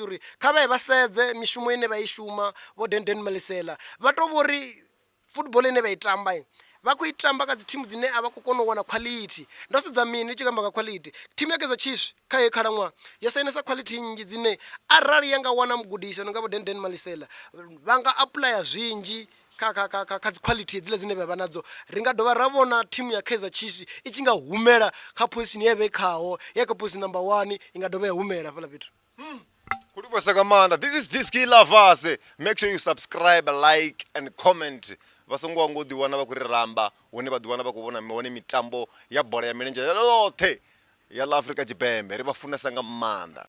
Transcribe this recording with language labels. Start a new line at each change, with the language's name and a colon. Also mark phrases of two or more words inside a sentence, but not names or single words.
Venda: uri kha vha vha sedze mishumo ine vha i shuma vho Dendet Malisela vha to vhori football ine vha i tamba vha khou i tamba kha dzi thimu dzine a vha khou kona u wana quality ndo sedza mini tshi kamba nga quality thimu ya Kaizer Chiefs kha heyi khalaṅwaha yo sainesa quality nnzhi dzine arali ya nga wana mugudisi no nga vho Dendet Malisela vha nga applya zwinzhi kha dzi quality dzile dzine vha vha nadzo ri nga dovha ra vhona thimu ya Kaizer Chiefs i tshi nga humela kha position ye vha i khaho ya kha
English: position number 1
Venda: i nga dovha ya humela fhaḽa fhethu kulibasa nga maanḓa
English: this is Diski Lovers make sure you subscribe like and comment
Venda: vha songo wango ḓi wana vha khou ri ramba hune vha ḓi wana vha khou vhona hone mitambo ya bola ya milenzhe yoṱhe ya ḽa Afrika Tshipembe ri vha funesa nga maanḓa